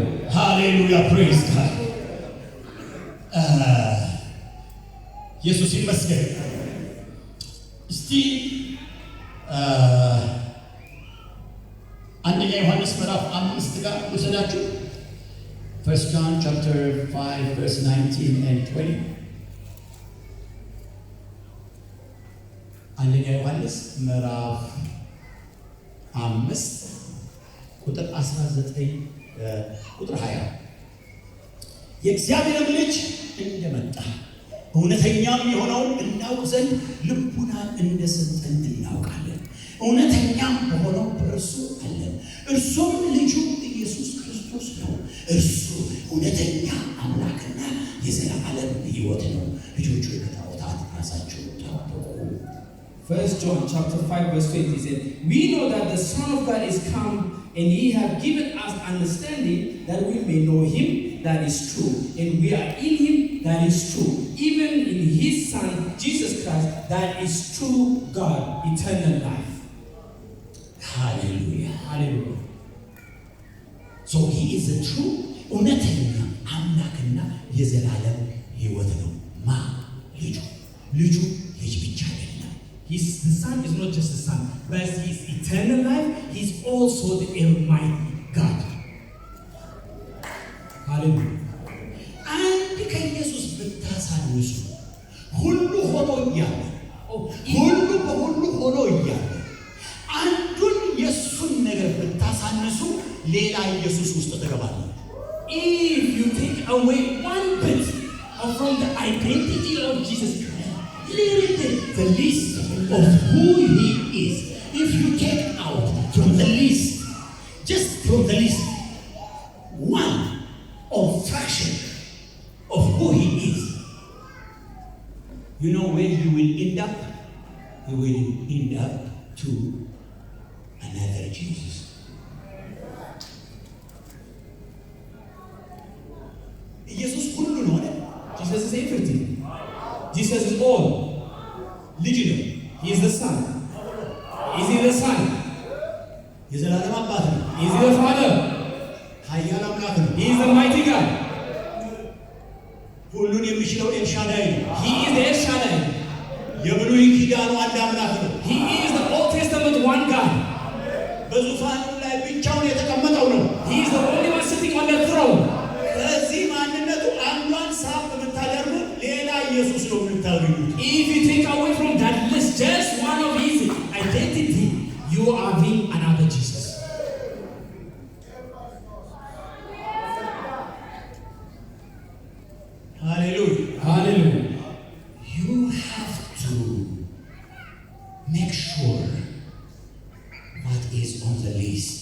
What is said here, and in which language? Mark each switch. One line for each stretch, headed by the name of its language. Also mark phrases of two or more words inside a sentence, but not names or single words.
Amharic: ሃሌሉያ።
English: Praise God።
Amharic: ኢየሱስ ይመስገን። እስቲ አንደኛ ዮሐንስ ምዕራፍ 5 ጋር ወሰዳችሁ።
English: 1 John chapter 5 verse 19 and 20.
Amharic: አንደኛ ዮሐንስ ምዕራፍ 5 ቁጥር 19 ቁጥር 20 የእግዚአብሔር ልጅ እንደመጣ እውነተኛም የሆነውን እናውቅ ዘንድ ልቡናን እንደሰጠን እናውቃለን። እውነተኛም በሆነው በእርሱ አለን፣ እርሱም ልጁ ኢየሱስ ክርስቶስ ነው። እርሱ እውነተኛ አምላክና የዘላለም ሕይወት ነው። ልጆቹ ከጣዖታት ራሳቸውን ጠብቁ።
English: 1 John chapter 5 verse 20 said, "We know that the Son of God is come, and he hath given us understanding that we may know him that is true, and we are in him that is true, even in his Son Jesus Christ that is true God, eternal life." Hallelujah. Hallelujah. So he is a true
Amharic: እውነተኛ አምላክና የዘላለም ሕይወት ነው። ማ ልጁ ልጅ ብቻ አይደለም።
English: The Son is not just the Son, but he is eternal life. He is also the Almighty God. Hallelujah.
Amharic: አንድ ከኢየሱስ ብታሳንሱ ሁሉ ሆኖ እያለ ሁሉ በሁሉ ሆኖ እያለ አንዱን የእሱን ነገር ብታሳንሱ ሌላ ኢየሱስ ውስጥ ትገባለህ።
English: If you take away one bit from the identity of Jesus Christ, literally the list of who he is, if you take out from the list, just from the list, one or fraction of who he is, you know where you will end up? You will end up to another Jesus.
Amharic: ኢየሱስ ሁሉ ነው።
English: Jesus is everything. Jesus is all.
Amharic: ልጅ ነው።
English: He He is the Son. Is He the Son?
Amharic: የዘላለም አባት ነው።
English: Is He the Father?
Amharic: ኃያል አምላክ ነው።
English: He is the mighty God.
Amharic: ሁሉን የሚችለው ኤልሻዳይ ነው።
English: He is the El Shaddai.
Amharic: የብሉይ ኪዳኑ አንድ አምላክ ነው።
English: He is the Old Testament one God.
Amharic: በዙፋኑ ላይ ብቻውን የተቀመጠው ነው።
English: He is the only one sitting on the throne.
Amharic: ከዚህ ማንነቱ አንዷን ሳብ ብታደርጉ ሌላ ኢየሱስ ነው የምታገኙት።
English: If you take away from that list just one of His identity, you are being another Jesus. Hallelujah. Hallelujah. You have to make sure what is on the list.